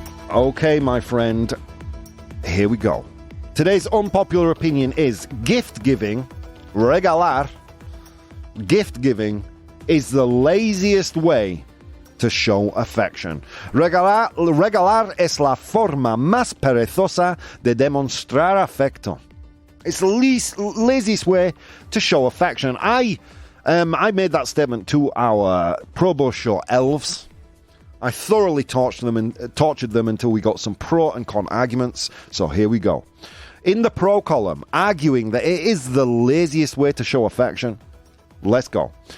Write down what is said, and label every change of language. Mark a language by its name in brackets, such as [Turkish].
[English] Okay, my friend, here we go. Today's unpopular opinion is gift giving, regalar, gift giving is the laziest way to show affection. [Spanish] Regalar es la forma más perezosa de demostrar afecto. [English] It's the laziest way to show affection. I made that statement to our ProBoh Show elves. I thoroughly tortured them until we got some pro and con arguments. So here we go. In the pro column, arguing that it is the laziest way to show affection. Let's go.